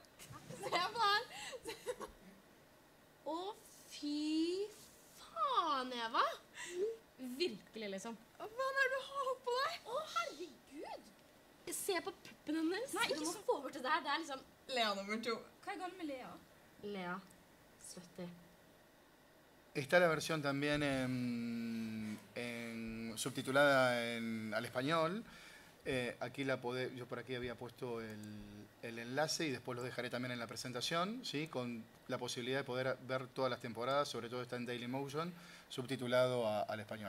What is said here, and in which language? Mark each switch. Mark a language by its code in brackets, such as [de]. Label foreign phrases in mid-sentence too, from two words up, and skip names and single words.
[no] Se på den! Å, fy faen, Eva! Virkelig, liksom. Hva er det du har på deg? Å, herregud! Se på puppen hennes. Nei, ikke du må så- få bort det der. Det er liksom Lea nummer 2. Hva er galt med Lea? Lea. Slutty. [es] Está la versión también subtitulada al español. Aquí yo por aquí había puesto el enlace y después lo dejaré también en la presentación, ¿sí? Con la posibilidad de poder ver todas las temporadas, sobre todo está en Dailymotion, subtitulado al español.